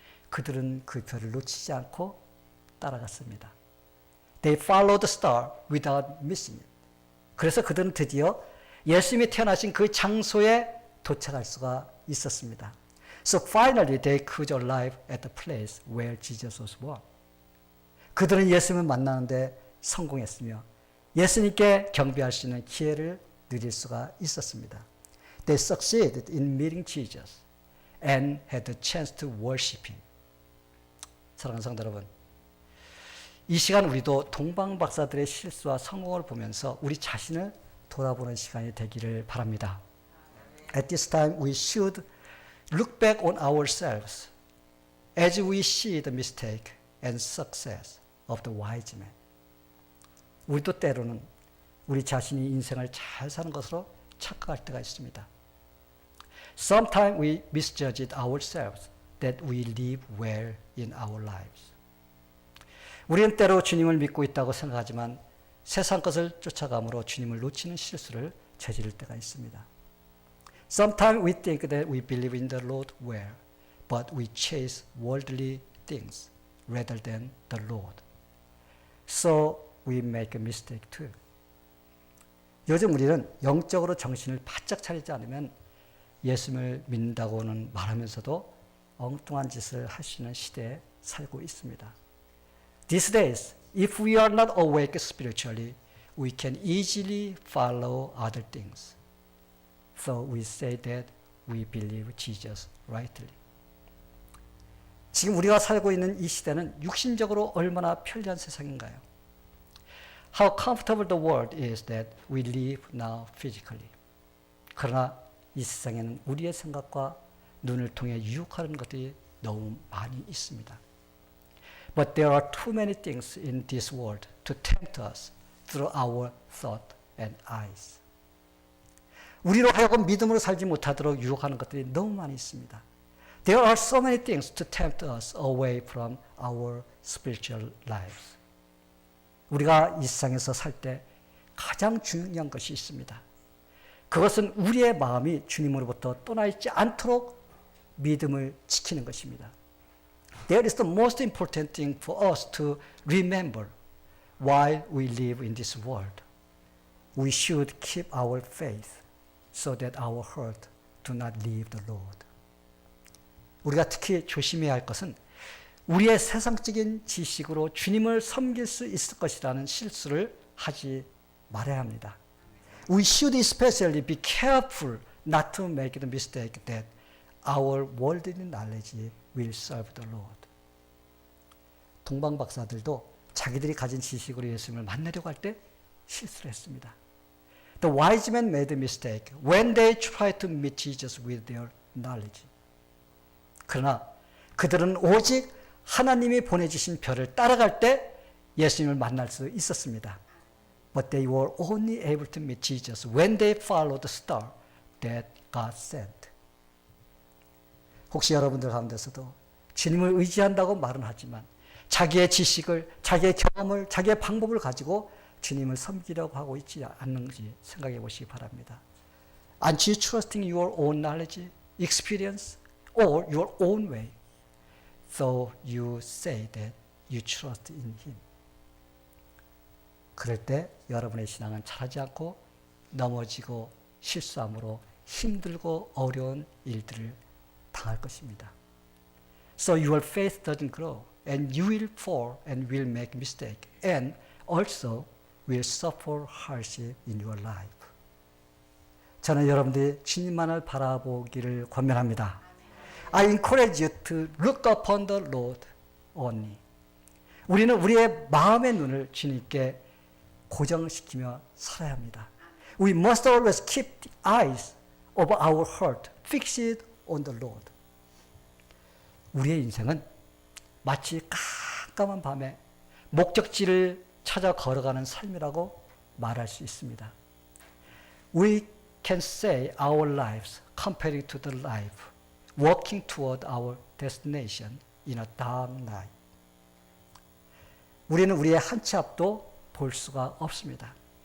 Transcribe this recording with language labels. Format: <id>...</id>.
<ko>그들은 그 별을 놓치지 않고 따라갔습니다.</ko> <en>They followed the star without missing it.</en> <ko>그래서 그들은 드디어 예수님이 태어나신 그 장소에 도착할 수가 있었습니다.</ko> <en>So finally they could arrive at the place where Jesus was born.</en> <ko>그들은 예수님을 만나는데 성공했으며 예수님께 경배할 수 있는 기회를 누릴 수가 있었습니다.</ko> <en>They succeeded in meeting Jesus and had the chance to worship him.</en> <ko>사랑하는 성도 여러분, 이 시간 우리도 동방 박사들의 실수와 성공을 보면서 우리 자신을 돌아보는 시간이 되기를 바랍니다.</ko> <en>At this time we should look back on ourselves as we see the mistake and success of the wise men.</en> <ko>우리도 때로는 우리 자신이 인생을 잘 사는 것으로 착각할 때가 있습니다.</ko> <en>Sometimes we misjudge ourselves that we live well in our lives.</en> <ko>우리는 때로 주님을 믿고 있다고 생각하지만 세상 것을 쫓아감으로 주님을 놓치는 실수를 저지를 때가 있습니다.</ko> <en>Sometimes we think that we believe in the Lord well, but we chase worldly things rather than the Lord. So we make a mistake too.</en> <ko>요즘 우리는 영적으로 정신을 바짝 차리지 않으면 예수님을 믿는다고는 말하면서도 엉뚱한 짓을 할 수 있는 시대에 살고 있습니다.</ko> <en>These days, if we are not awake spiritually, we can easily follow other things. So we say that we believe Jesus rightly.</en> <ko>지금 우리가 살고 있는 이 시대는 육신적으로 얼마나 편리한 세상인가요?</ko> <en>How comfortable the world is that we live now physically.</en> <ko>그러나 이 세상에는 우리의 생각과 눈을 통해 유혹하는 것들이 너무 많이 있습니다.</ko> <en>But there are too many things in this world to tempt us through our thought and eyes.</en> <ko>우리로 하여금 믿음으로 살지 못하도록 유혹하는 것들이 너무 많이 있습니다.</ko> <en>There are so many things to tempt us away from our spiritual lives.</en> <ko>우리가 이 세상에서 살 때 가장 중요한 것이 있습니다. 그것은 우리의 마음이 주님으로부터 떠나 있지 않도록 믿음을 지키는 것입니다.</ko> <en>That is the most important thing for us to remember while we live in this world. We should keep our faith so that our heart do not leave the Lord.</en> <ko>우리가 특히 조심해야 할 것은 우리의 세상적인 지식으로 주님을 섬길 수 있을 것이라는 실수를 하지 말아야 합니다.</ko> <en>We should especially be careful not to make the mistake that our worldly knowledge will serve the Lord.</en> <ko>동방 박사들도 자기들이 가진 지식으로 예수님을 만나려고 할 때 실수를 했습니다.</ko> <en>The wise men made a mistake when they tried to meet Jesus with their knowledge.</en> <ko>그러나 그들은 오직 하나님이 보내주신 별을 따라갈 때 예수님을 만날 수 있었습니다.</ko> <en>But they were only able to meet Jesus when they followed the star that God sent.</en> <ko>혹시 여러분들 가운데서도 주님을 의지한다고 말은 하지만 자기의 지식을, 자기의 경험을, 자기의 방법을 가지고 주님을 섬기려고 하고 있지 않는지 생각해 보시기 바랍니다.</ko> <en>Aren't you trusting your own knowledge, experience, or your own way? So you say that you trust in Him.</en> <ko>그럴 때 여러분의 신앙은 자라지 않고 넘어지고 실수함으로 힘들고 어려운 일들을 당할 것입니다.</ko> <en>So your faith doesn't grow and you will fall and will make mistake and also will suffer hardship in your life.</en> <ko>저는 여러분들이 주님만을 바라보기를 권면합니다.</ko> <en>I encourage you to look upon the Lord only.</en> <ko>우리는 우리의 마음의 눈을 주님께 고정시키며 살아야 합니다.</ko> <en>We must always keep the eyes of our heart fixed on the Lord.</en> <ko>우리의 인생은 마치 깜깜한 밤에 목적지를 찾아 걸어가는 삶이라고 말할 수 있습니다.</ko> <en>We can say our lives compared to the life walking toward our destination in a dark night.</en> <ko>우리는 우리의 한 치 앞도 볼 수가 없습니다.</ko>